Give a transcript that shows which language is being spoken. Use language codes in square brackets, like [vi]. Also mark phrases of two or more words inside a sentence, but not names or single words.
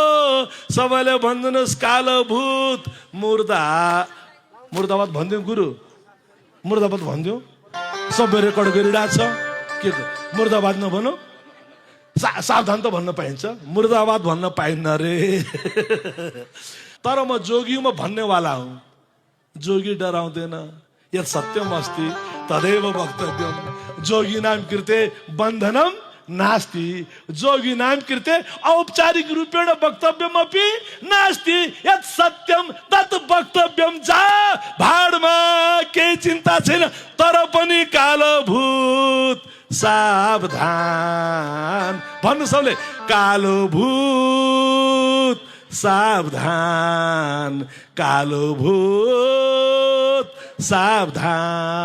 [ne] सबैले भन्दिनुहोस् कालो भूत। मुर्दाबाद भनिदिउँ गुरु, मुर्दाबाद भनिदिउँ। सबै रेकर्ड गरिरहेको छ के मुर्दाबाद नभनौँ? सावधान त भन्न पाइन्छ, मुर्दाबाद भन्न पाइन्न रे। तर म जोगी, म भन्नेवाला हुँ। जोगी डराउँदैन। [sa] यत् सत्यम अस्ति तदेव वक्तव्यम। जोगी नाम कृते बन्धनम नास्ति। जोगी नाम कृते औपचारिक रूपेण वक्तव्यमपि नास्ति। यत् सत्यम तत् वक्तव्यम। [ne] जा भाडमा, केही चिन्ता छैन। तर पनि कालो भूत सावधान भन्नु सबले। कालो भूत सावधान, कालो भूत सावधान।